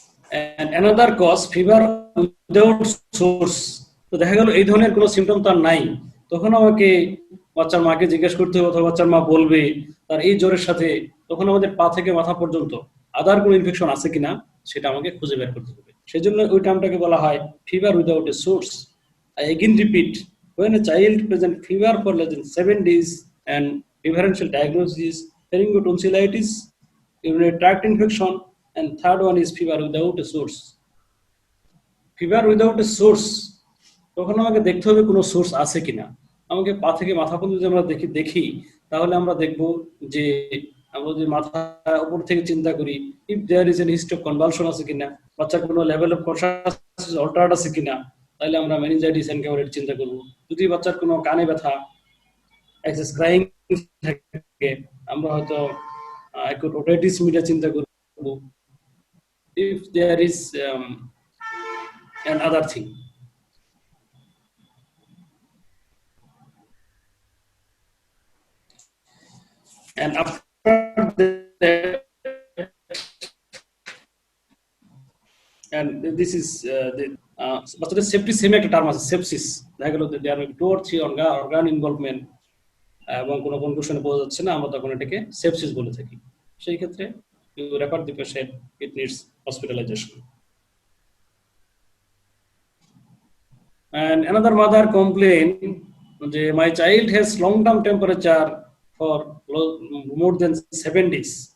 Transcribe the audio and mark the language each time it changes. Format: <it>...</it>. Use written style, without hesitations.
<en>And another cause, fever without source.</en> <bn>তো দেখা গেল এই ধরনের কোনো সিমটম তার নাই, তখন আমাকে বাচ্চার মাকে জিজ্ঞেস করতে হবে অথবা বাচ্চার মা বলবে তার এই জ্বরের সাথে তখন আমাদের পা থেকে মাথা পর্যন্ত আদার কোনো ইনফেকশন আছে কিনা সেটা আমাকে খুঁজে বের করতে হবে। সেই জন্য ওই টার্মটাকে বলা হয় fever without a source.</bn> <en>I again repeat, when a child presents fever for less than 7 days and differential diagnosis, pharyngotonsillitis, urinary tract infection, and third one is fever without a source.</en> <bn>Fever without a source, তখন আমাকে দেখতে হবে কোনো source আছে কিনা। আমাকে পা থেকে মাথা পর্যন্ত যদি আমরা দেখি তাহলে আমরা দেখব যে আমরা যদি মাথা উপর থেকে চিন্তা করি,</bn> <en>if there is an history of convulsion</en> <bn>আছে কিনা, বাচ্চার কোনো লেভেল অফ কনশাসনেস অল্টার্ড আছে কিনা, তাহলে আমরা মেনিনজাইটিস এনকেফেলাইটিস চিন্তা করব। যদি বাচ্চার কোনো কানে ব্যথা, এক্সেস ক্রাইং থাকে, আমরা হয়তো অ্যাকুট ওটাইটিস মিডিয়া চিন্তা করব।</bn> <en>If there is and other thing. And after that, and this is but the sepsis same</en> <bn>একটা টার্ম আছে,</bn> <en>sepsis।</en> <bn>দেখা গেল</bn> <en>there are 2 or 3 organ involvement</en> <bn>এবং কোনো কনক্লুশনে পৌঁছা যাচ্ছে না, আমরা তখন এটাকে sepsis বলে থাকি। সেই ক্ষেত্রে</bn> <en>you refer the patient, it needs hospitalization. And another mother complained, my child has long-term temperature for more than 7 days.</en>